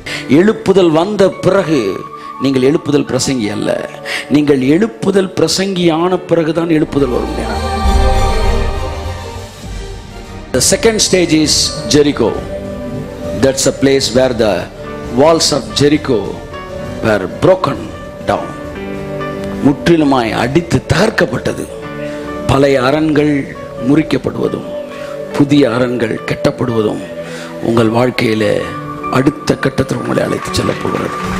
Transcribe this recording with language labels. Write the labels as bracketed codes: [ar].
[ta] எழுப்புதல் வந்த பிறகு நீங்கள் எழுப்புதல் பிரசங்கி அல்ல. நீங்கள் எழுப்புதல் பிரசங்கியான பிறகுதான் எழுப்புதல் வரும். [en] The second stage is Jericho. That's a place where the walls of Jericho were broken down. [ta] முற்றிலுமாய் அடித்து தகர்க்கப்பட்டது. பழைய அரண்கள் முறிக்கப்படுவதும் புதிய அரண்கள் கட்டப்படுவதும் உங்கள் வாழ்க்கையில அடுத்த கட்டத்தில் உங்களை அழைத்து செல்ல போகிறது.